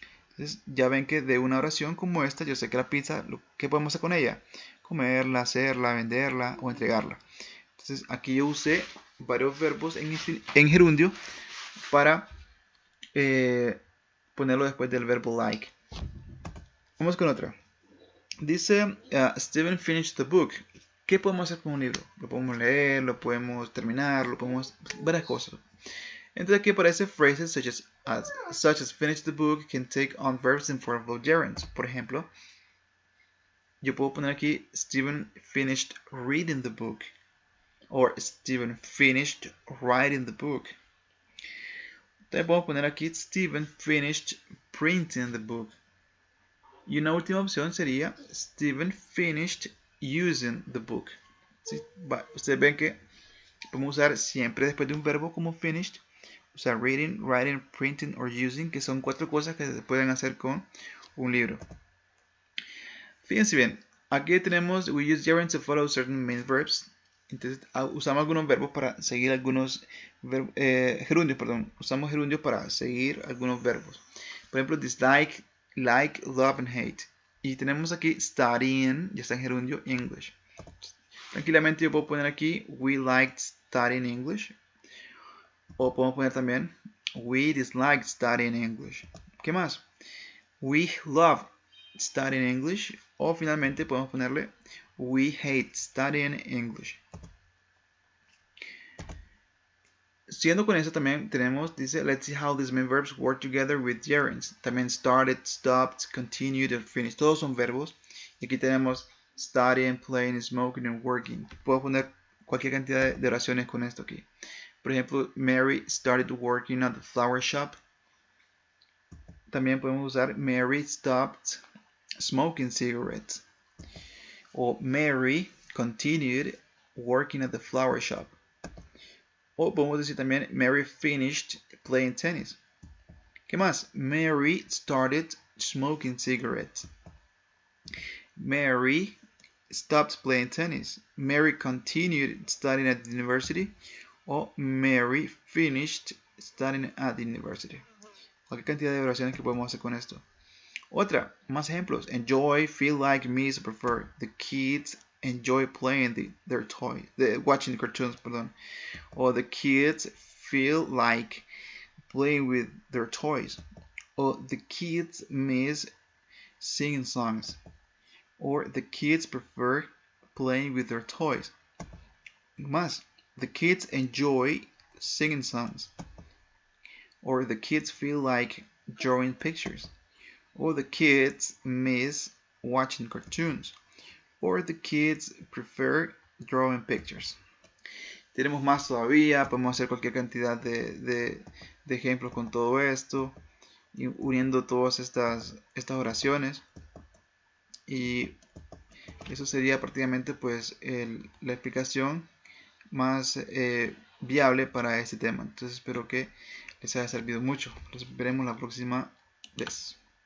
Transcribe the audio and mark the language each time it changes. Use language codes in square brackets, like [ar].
[es] Entonces ya ven que de una oración como esta, yo sé que la pizza, ¿qué podemos hacer con ella? Comerla, hacerla, venderla o entregarla. Entonces aquí yo usé varios verbos en gerundio para ponerlo después del verbo like. Vamos con otra. Dice [en] Steven finished the book. [es] ¿Qué podemos hacer con un libro? Lo podemos leer, lo podemos terminar, lo podemos... varias cosas. Entonces aquí aparece [en] phrases such as finish the book can take on verbs in form of gerunds. [es] Por ejemplo, yo puedo poner aquí [en] Steven finished reading the book. Or Steven finished writing the book. [es] También podemos poner aquí [en] Steven finished printing the book. [es] Y una última opción sería [en] Steven finished using the book. [es] ¿Sí? Ustedes ven que podemos usar siempre después de un verbo como finished. Usar [en] reading, writing, printing or using, [es] que son 4 cosas que se pueden hacer con un libro. Fíjense bien, aquí tenemos [en] we use gerunds to follow certain main verbs. [es] Entonces usamos algunos verbos para seguir algunos gerundios, perdón. Usamos gerundios para seguir algunos verbos. Por ejemplo, [en] dislike, like, love and hate. [es] Y tenemos aquí studying, ya está en gerundio, English. Tranquilamente yo puedo poner aquí [en] we liked studying English. [es] O podemos poner también [en] we dislike studying English. [es] ¿Qué más? [en] We love studying English. [es] O finalmente podemos ponerle [en] we hate studying English. [es] Siguiendo con eso también tenemos, dice, [en] let's see how these main verbs work together with gerunds. También started, stopped, continued, and finished. [es] Todos son verbos. Y aquí tenemos [en] studying, playing, smoking, and working. [es] Puedo poner cualquier cantidad de oraciones con esto aquí. [en] Por ejemplo, Mary started working at the flower shop. [es] También podemos usar [en] Mary stopped smoking cigarettes. O Mary continued working at the flower shop. [es] O podemos decir también [en] Mary finished playing tennis. [es] ¿Qué más? [en] Mary started smoking cigarettes. Mary stopped playing tennis. Mary continued studying at the university. [es] O [en] Mary finished studying at the university. [es] Cualquier cantidad de oraciones que podemos hacer con esto. Otra, más ejemplos. [en] Enjoy, feel like, miss, prefer. The kids enjoy playing their toys. Watching the cartoons, [es] perdón. [en] Or the kids feel like playing with their toys. Or the kids miss singing songs. Or the kids prefer playing with their toys. [es] Más. [en] The kids enjoy singing songs. Or the kids feel like drawing pictures. Or the kids miss watching cartoons. Or the kids prefer drawing pictures. [es] Tenemos más todavía, podemos hacer cualquier cantidad de ejemplos con todo esto, y uniendo todas estas oraciones. Y eso sería prácticamente pues la explicación más viable para este tema. Entonces espero que les haya servido mucho. Los veremos la próxima vez.